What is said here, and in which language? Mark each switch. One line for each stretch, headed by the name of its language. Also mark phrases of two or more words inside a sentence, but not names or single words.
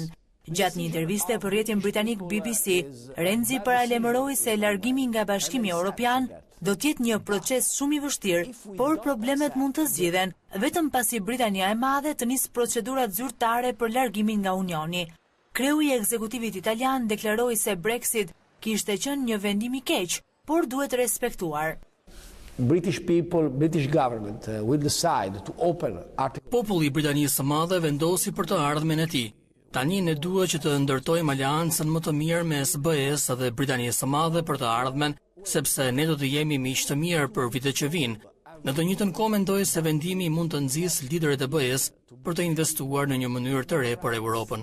Albanian: Gjatë një interviste për rrjetin britanik BBC, Renzi paralajmëroi se largimi nga Bashkimi Evropian do të jetë një proces shumë i vështirë, por problemet mund të zgjidhen vetëm pasi Britania e Madhe të nisë procedurat zyrtare për largimin nga Unioni. Kreu i ekzekutivit italian deklaroi se Brexit kishte qenë një vendim i keq, por duhet respektuar.
English: British government will decide to open
Albanian: Populli i Britanisë së Madhe vendosi për të ardhmen e tij. Tani ne duhet që të ndërtojmë aleancën më të mirë mes BE-s dhe Britanisë së Madhe për të ardhmen, sepse ne do të jemi miq të mirë për vitet që vijnë. Në të njëjtën kohë mendoj se vendimi mund të nxjisë liderët e BE-s për të investuar në një mënyrë të re për Europën.